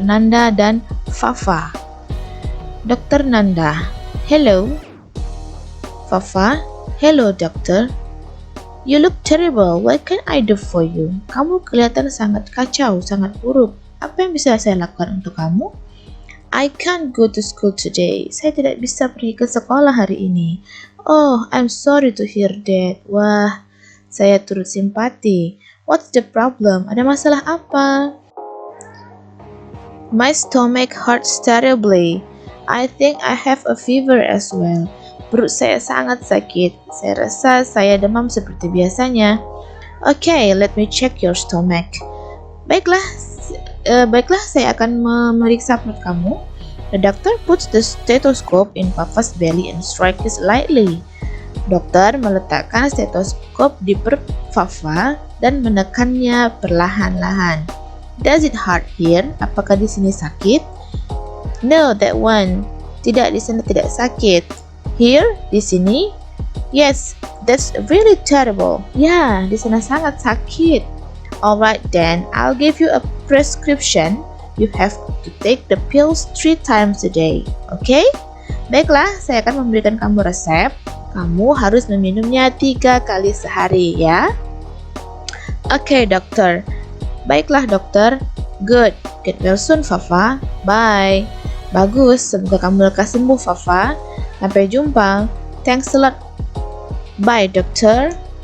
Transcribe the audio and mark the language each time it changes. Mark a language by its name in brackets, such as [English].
[Indonesian] Nanda dan Fafa. Dr. [English] Nanda, hello. Fafa, hello doctor. You look terrible. What can I do for you? [Indonesian] Kamu kelihatan sangat kacau, sangat buruk. Apa yang bisa saya lakukan untuk kamu? [English] I can't go to school today. [Indonesian] Saya tidak bisa pergi ke sekolah hari ini. [English] Oh, I'm sorry to hear that. [Indonesian] Wah, saya turut simpati. [English] What's the problem? [Indonesian] Ada masalah apa? [English] My stomach hurts terribly. I think I have a fever as well. [Indonesian] Perut saya sangat sakit. Saya rasa saya demam seperti biasanya. [English] Okay, let me check your stomach. [Indonesian] Baiklah, saya akan memeriksa perut kamu. [English] The doctor puts the stethoscope in Papa's belly and strikes it lightly. [Indonesian] Dokter meletakkan stetoskop di perut Fafa dan menekannya perlahan-lahan. [English] Does it hurt here? [Indonesian] Apakah di sini sakit? [English] No, that one. [Indonesian] Tidak, di sana tidak sakit. [English] Here, [Indonesian] di sini? [English] Yes, that's really terrible. [Indonesian] Ya, di sana sangat sakit. [English] Alright then, I'll give you a prescription. You have to take the pills 3 times a day. Okay? [Indonesian] Baiklah, saya akan memberikan kamu resep. Kamu harus meminumnya 3 kali sehari ya. Okay, dokter. Baiklah, dokter. Good. [English] Get well soon, Fafa. Bye. [Indonesian] Bagus, semoga kamu lekas sembuh, Fafa. Sampai jumpa. [English] Thanks a lot. Bye, [Indonesian] dokter.